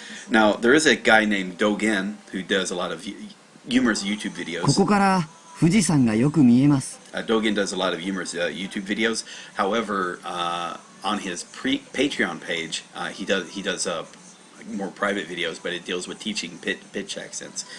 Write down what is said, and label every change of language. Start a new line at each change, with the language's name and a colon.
English: Now there is a guy named Dogen who does a lot of humorous YouTube videos.
Japanese: ここから富士山がよく見えます。
English: Dogen does a lot of humorous YouTube videos. However, on his Patreon page, he does more private videos, but it deals with teaching pitch accents.